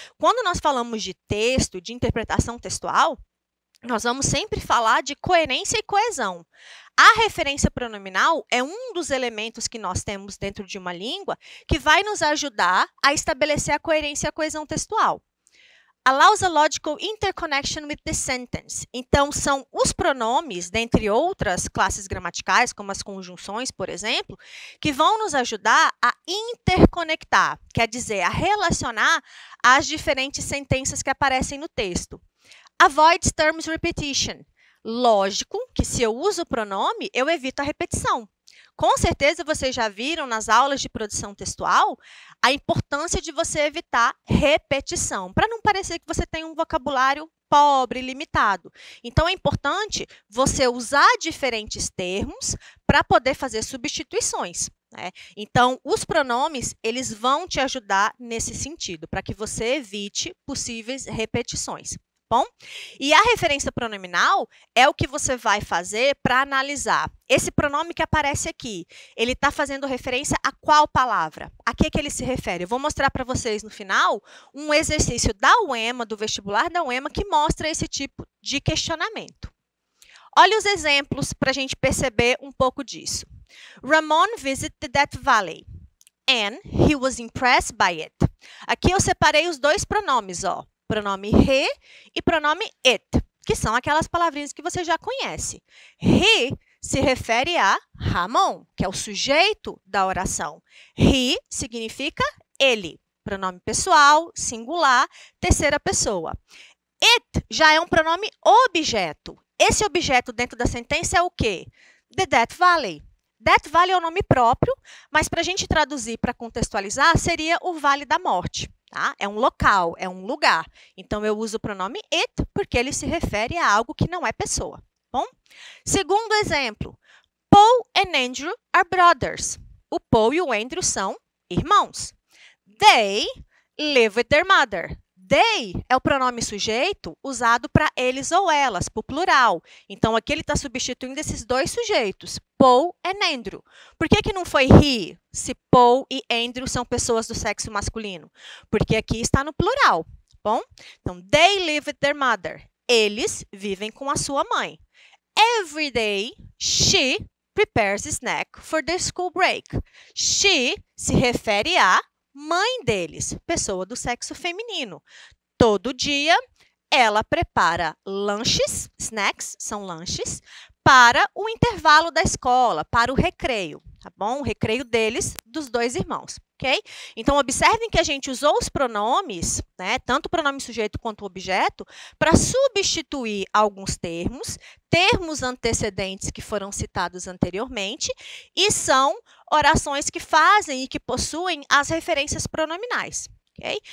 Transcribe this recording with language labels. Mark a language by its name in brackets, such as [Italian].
[Portuguese] Quando nós falamos de texto, de interpretação textual, nós vamos sempre falar de coerência e coesão. A referência pronominal é um dos elementos que nós temos dentro de uma língua que vai nos ajudar a estabelecer a coerência e a coesão textual. [English] allows a logical interconnection with the sentence. [Portuguese] Então, são os pronomes, dentre outras classes gramaticais, como as conjunções, por exemplo, que vão nos ajudar a interconectar, quer dizer, a relacionar as diferentes sentenças que aparecem no texto. [English] Avoid terms repetition. [Portuguese] Lógico que se eu uso o pronome, eu evito a repetição. Com certeza vocês já viram nas aulas de produção textual a importância de você evitar repetição, para não parecer que você tem um vocabulário pobre, limitado. Então, é importante você usar diferentes termos para poder fazer substituições, né? Então, os pronomes, eles vão te ajudar nesse sentido, para que você evite possíveis repetições. Bom? E a referência pronominal é o que você vai fazer para analisar. Esse pronome que aparece aqui, ele está fazendo referência a qual palavra? A que ele se refere? Eu vou mostrar para vocês no final um exercício da UEMA, do vestibular da UEMA, que mostra esse tipo de questionamento. Olha os exemplos para a gente perceber um pouco disso. [English] Ramon visited that valley and he was impressed by it. [Portuguese] Aqui eu separei os dois pronomes, ó. Pronome he e pronome it, que são aquelas palavrinhas que você já conhece. He se refere a Ramon, que é o sujeito da oração. He significa ele, pronome pessoal, singular, terceira pessoa. It já é um pronome objeto. Esse objeto dentro da sentença é o quê? The Death Valley. Death Valley é o nome próprio, mas para a gente traduzir, para contextualizar, seria o Vale da Morte. Tá? É um local, é um lugar. Então, eu uso o pronome it porque ele se refere a algo que não é pessoa. Bom? Segundo exemplo, [English] Paul and Andrew are brothers. [Portuguese] O Paul e o Andrew são irmãos. [English] They live with their mother. [Portuguese] They é o pronome sujeito usado para eles ou elas, para o plural. Então, aqui ele está substituindo esses dois sujeitos, Paul e Andrew. Por que não foi he, se Paul e Andrew são pessoas do sexo masculino? Porque aqui está no plural, bom? Então, [English] they live with their mother. [Portuguese] Eles vivem com a sua mãe. [English] Every day, she prepares a snack for the school break. [Portuguese] She se refere a mãe deles, pessoa do sexo feminino. Todo dia, ela prepara lanches, snacks, são lanches, para o intervalo da escola, para o recreio, tá bom? O recreio deles, dos dois irmãos, ok? Então, observem que a gente usou os pronomes, né, tanto o pronome sujeito quanto o objeto, para substituir alguns termos antecedentes que foram citados anteriormente, e são orações que fazem e que possuem as referências pronominais, ok?